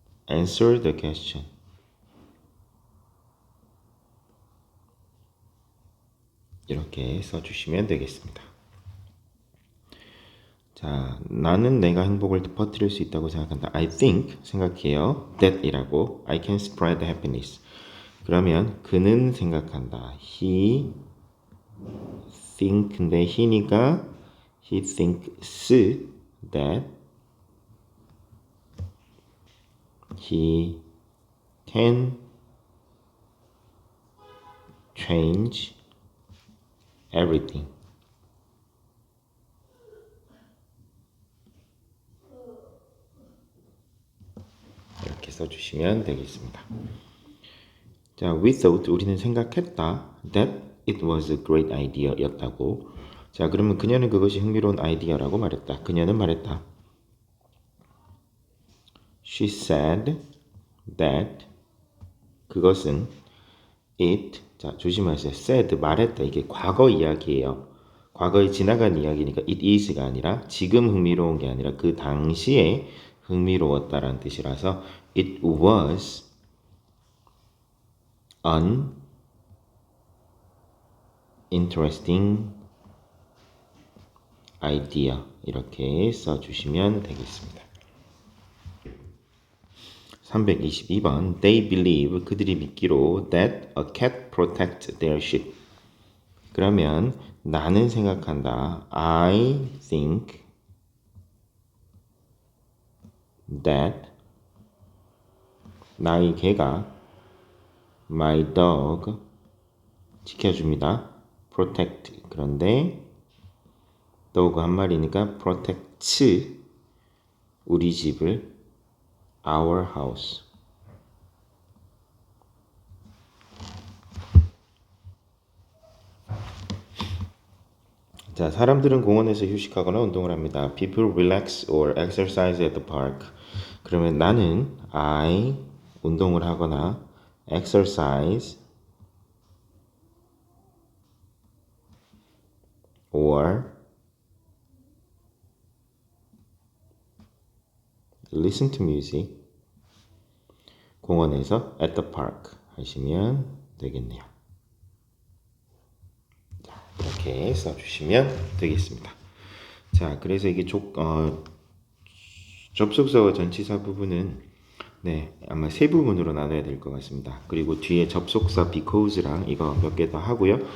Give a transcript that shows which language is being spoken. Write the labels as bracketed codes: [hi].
[en] Answer the question. [ko] 이렇게 써주시면 되겠습니다. 자, 나는 내가 행복을 퍼뜨릴 수 있다고 생각한다. [en] I think, [ko] 생각해요. [en] That 이라고. I can spread happiness. [ko] 그러면 그는 생각한다. [en] He think인데 he니까 he thinks that he can change everything. [ko] 이렇게 써주시면 되겠습니다. [en] 자, we thought [ko] 우리는 생각했다 [en] that it was a great idea [ko] 였다고. 자, 그러면 그녀는 그것이 흥미로운 아이디어라고 말했다. 그녀는 말했다. [en] She said that [ko] 그것은 [en] it [ko] 자 조심하세요. said 말했다 이게 과거 이야기예요. 과거에 지나간 이야기니까 it is가 아니라 지금 흥미로운 게 아니라 그 당시에 흥미로웠다라는 뜻이라서 [en] it was an interesting idea [ko] 이렇게 써주시면 되겠습니다. [en] 322번 They believe [ko] 그들이 믿기로 [en] that a cat protects their sheep. [ko] 그러면 나는 생각한다. [en] I think that [ko] 나의 개가 [en] my dog [ko] 지켜줍니다. protect 그런데 dog 한 마리니까 protects 우리 집을 [en] our house. [ko] 자, 사람들은 공원에서 휴식하거나 운동을 합니다. [en] People relax or exercise at the park. [ko] 그러면 나는 [en] I [ko] 운동을 하거나 [en] exercise or listen to music [ko] 공원에서 [en] at the park [ko] 하시면 되겠네요. 자, 이렇게 써주시면 되겠습니다. 자, 그래서 이게 접속사와 전치사 부분은 네, 아마 세 부분으로 나눠야 될 것 같습니다. 그리고 뒤에 접속사 because랑 이거 몇 개 더 하고요.